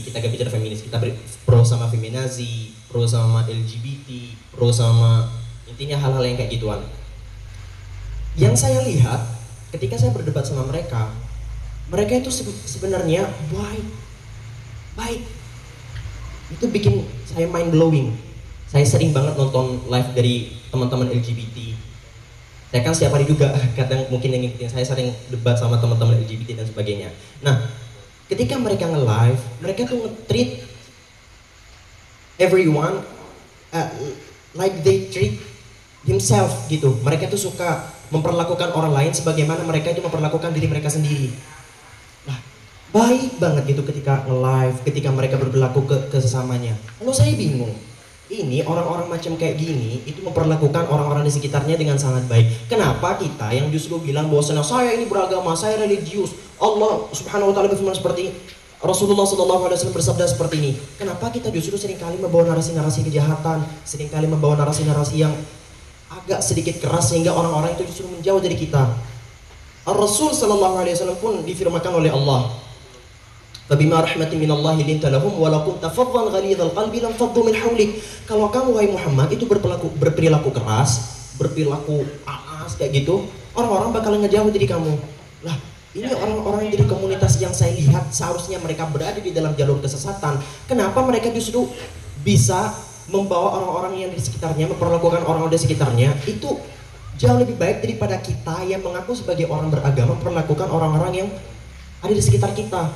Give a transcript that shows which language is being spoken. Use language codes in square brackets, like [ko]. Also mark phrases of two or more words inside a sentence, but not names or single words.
[id] Kita gak bicara feminis, kita pro sama feminazi, pro sama LGBT, pro sama intinya hal-hal yang kayak gituan. Yang saya lihat ketika saya berdebat sama mereka itu sebenarnya baik. Itu bikin saya [en] mind blowing. [id] Saya sering banget nonton live dari teman-teman LGBT. Saya kan setiap hari juga kadang mungkin yang ngikutin saya sering debat sama teman-teman LGBT dan sebagainya. Nah, ketika mereka nge-live, mereka tuh nge- [en] treat everyone like they treat himself [id] gitu. Mereka tuh suka memperlakukan orang lain sebagaimana mereka itu memperlakukan diri mereka sendiri. Nah, baik banget gitu ketika nge-live, ketika mereka berperilaku ke sesamanya. Kalau saya bingung, ini orang-orang macam kayak gini itu memperlakukan orang-orang di sekitarnya dengan sangat baik. Kenapa kita yang justru bilang bahwa saya ini beragama, saya religius, Allah [ar] سبحانه وتعالى [id] berfirman seperti Rasulullah SAW bersabda seperti ini. Kenapa kita justru seringkali membawa narasi-narasi kejahatan, seringkali membawa narasi-narasi yang agak sedikit keras sehingga orang-orang itu justru menjauh dari kita. [ar] Rasul SAW pun difirmakan oleh Allah, "فبما رحمة من الله لنت لهم ولو كنت فظا غليظ القلب لانفضوا من حولك." [id] Kalau kamu wahai Muhammad itu berperilaku keras, berperilaku aas kayak gitu, orang-orang bakal ngejauh dari kamu. Lah, ini orang-orang dari komunitas yang saya lihat seharusnya mereka berada di dalam jalur kesesatan. Kenapa mereka justru bisa membawa orang-orang yang di sekitarnya, memperlakukan orang-orang di sekitarnya itu jauh lebih baik daripada kita yang mengaku sebagai orang beragama memperlakukan orang-orang yang ada di sekitar kita.